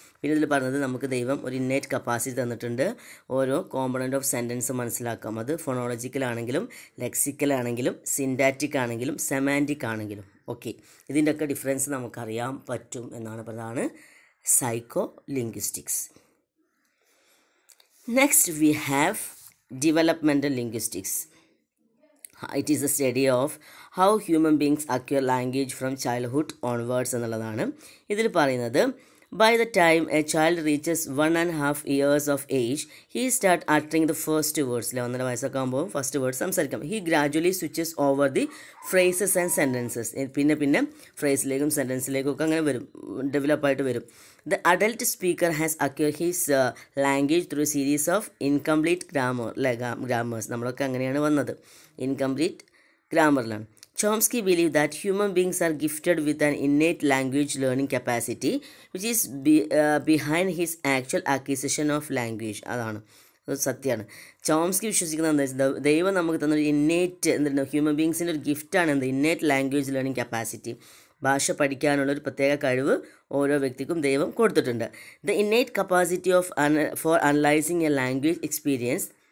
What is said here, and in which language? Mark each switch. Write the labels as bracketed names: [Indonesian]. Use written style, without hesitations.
[Malayalam] പിന്നെ ഇതിൽ പറഞ്ഞത് നമുക്ക് ദൈവം ഒരു ഇന്നേറ്റ് കപ്പാസിറ്റി തന്നിട്ടുണ്ട് ഓരോ കോമ്പണൻറ്റ് ഓഫ് സെൻറ്റൻസ് മനസ്സിലാക്കാം. അത് ഫോണോളജിക്കലാണെങ്കിലും ലെക്സിക്കലാണെങ്കിലും സിൻറ്റാറ്റിക് ആണെങ്കിലും സെമാൻറ്റിക് ആണെങ്കിലും. ഓക്കെ, ഇതിൻ്റെയൊക്കെ ഡിഫറൻസ് നമുക്കറിയാൻ പറ്റും എന്നാണ് പറഞ്ഞതാണ് psycholinguistics. [English] Next we have developmental linguistics. It is a study of how human beings acquire language from childhood onwards [Malayalam] എന്നുള്ളതാണ്. ഇതിൽ പറയുന്നത് [English] by the time a child reaches 1.5 years of age, he start uttering the first words. [Malayalam] 1.5 വയസ്സൊക്കെ ആകുമ്പോൾ first word സംസാരിക്കാം. [English] He gradually switches over the phrases and sentences. [Malayalam] പിന്നെ ഫ്രേസിലേക്കും സെൻറ്റൻസിലേക്കും ഒക്കെ അങ്ങനെ വരും, ഡെവലപ്പായിട്ട് വരും. [English] The adult speaker has acquired his language through a series of incomplete grammars. [Malayalam] നമ്മളൊക്കെ അങ്ങനെയാണ് വന്നത്, incomplete ഗ്രാമറിലാണ്. [English] Chomsky believed that human beings are gifted with an innate language learning capacity which is behind his actual acquisition of language. [Malayalam] അതാണ്, അത് സത്യമാണ്. Chomsky വിശ്വസിക്കുന്നത് എന്താ വെച്ചാൽ ദൈവം നമുക്ക് തന്നൊരു ഇന്നേറ്റ് എന്താണ് ഹ്യൂമൻ ബീങ്സിൻ്റെ ഒരു ഗിഫ്റ്റാണ് എന്ത് ഇന്നേറ്റ് ലാംഗ്വേജ് ലേണിംഗ് കപ്പാസിറ്റി. ഭാഷ പഠിക്കാനുള്ളൊരു പ്രത്യേക കഴിവ് ഓരോ വ്യക്തിക്കും ദൈവം കൊടുത്തിട്ടുണ്ട്. [English] The innate capacity for analysing a language experience.